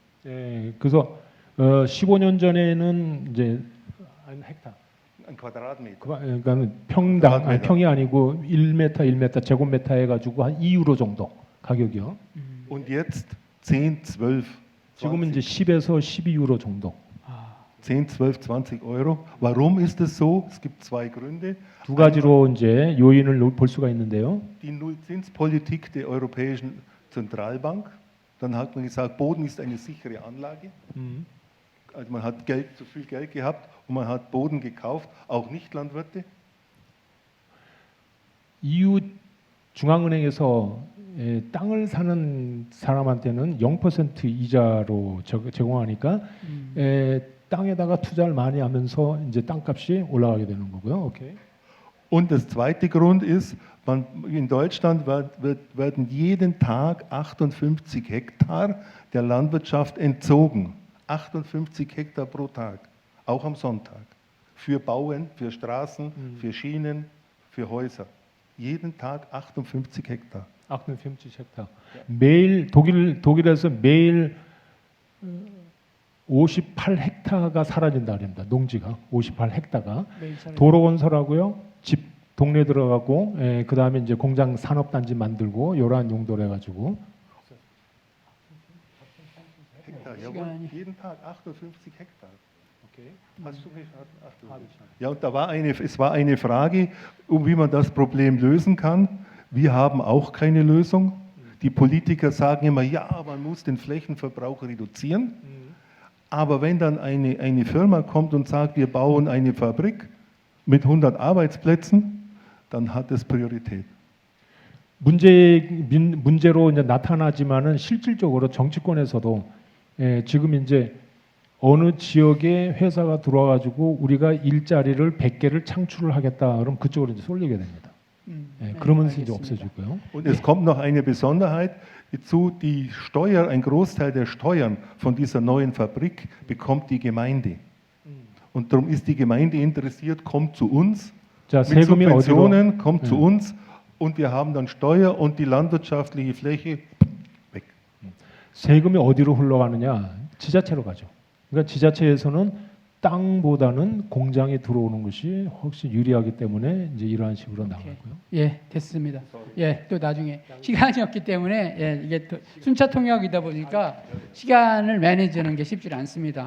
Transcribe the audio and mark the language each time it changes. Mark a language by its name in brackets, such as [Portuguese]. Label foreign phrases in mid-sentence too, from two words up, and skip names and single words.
[Korean] 그래서 15년 전에는 이제 한 헥타. [German] Ein Quadratmeter. [Korean] 그러니까 평당 평이 아니고 1m 제곱미터 해가지고 한 2유로 정도 가격이요. [German] Und jetzt 10, 12. [Korean] 지금은 이제 10에서 12유로 정도. [German] 10, 12, 20 Euro. Warum ist es so? Es gibt zwei Gründe. [Korean] 두 가지로 이제 요인을 볼 수가 있는데요. [German] Die Nullzinspolitik der Europäischen Zentralbank. Dann hat man gesagt, Boden ist eine sichere Anlage. Also man hat zu viel Geld gehabt und man hat Boden gekauft, auch Nicht-Landwirte? [Korean] EU 중앙은행에서 땅을 사는 사람한테는 0% 이자로 제공하니까 땅에다가 투자를 많이 하면서 이제 땅값이 올라가게 되는 거고요. 오케이. [German] Und das zweite Grund ist, in Deutschland werden jeden Tag 58 Hektar der Landwirtschaft entzogen. 58 Hektar pro Tag, auch am Sonntag. Für Bauen, für Straßen, für Schienen, für Häuser. Jeden Tag 58 Hektar. [Korean] 58 헥타. 매일 독일에서 매일 58 헥타가 사라진다 그럽니다. 농지가 58 헥타가 도로 건설하고요. 집 동네 들어가고 그 다음에 이제 공장 산업단지 만들고 이러한 용도로 해가지고 [German] Hektar, jawohl, jeden Tag 58 Hektar. Okay. Hast du verstanden? Ja, und es war eine Frage, wie man das Problem lösen kann. Wir haben auch keine Lösung. Die Politiker sagen immer, ja, man muss den Flächenverbrauch reduzieren. Aber wenn dann eine Firma kommt und sagt, wir bauen eine Fabrik mit 100 Arbeitsplätzen, dann hat es Priorität. [Korean] 문제로 이제 나타나지만은 실질적으로 정치권에서도 지금 이제 어느 지역에 회사가 들어와가지고 우리가 일자리를 100개를 창출을 하겠다 그럼 그쪽으로 이제 쏠리게 됩니다. 그러면서 이제 없어지고요. [German] Und es kommt noch eine Besonderheit hinzu, ein Großteil der Steuern von dieser neuen Fabrik bekommt die Gemeinde. Und darum ist die Gemeinde interessiert, kommt zu uns, [Korean] 자, [German] mit [Korean] 세금이 어디로 [German] Subventionen, kommt zu uns und wir haben dann Steuer und die landwirtschaftliche Fläche weg. [Korean] 세금이 어디로 흘러가느냐? 지자체로 가죠. 그러니까 지자체에서는 땅보다는 공장에 들어오는 것이 훨씬 유리하기 때문에 이제 이러한 식으로 나가고요. 예, 됐습니다. 예, 또 나중에 시간이 없기 때문에 이게 또 순차 통역이다 보니까 시간을 매니지하는 게 쉽지 않습니다.